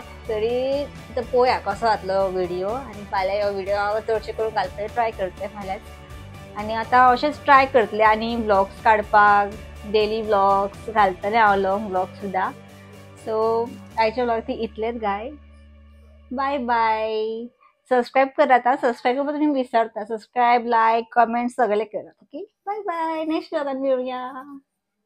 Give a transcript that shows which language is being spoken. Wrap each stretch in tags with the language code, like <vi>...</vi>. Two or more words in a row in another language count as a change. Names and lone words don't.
<kok>तरी तो पळोवया कसो जातलो व्हिडिओ. आनी फाल्यां हो व्हिडिओ हांव चडशे करून घालतलें, ट्राय करतलें फाल्यांच. आनी आतां अशेंच ट्राय करतलें आनी व्लॉग्स काडपाक. डेली व्लॉग्स घालतलें हांव,</kok> <en>long vlog</en> <kok>सुद्दां. सो आयच्या व्लॉग ती इतलेंच गाय.</kok> <en>bye bye.</en> <mr>सबस्क्राईब करा. आता सबस्क्राईब तुम्ही विसरता. सबस्क्राईब, लाईक, कमेंट सगळे करा.</mr> <en>okay, bye bye.</en> <mr>नेक्स्ट व्हिडिओ मिळूया.</mr>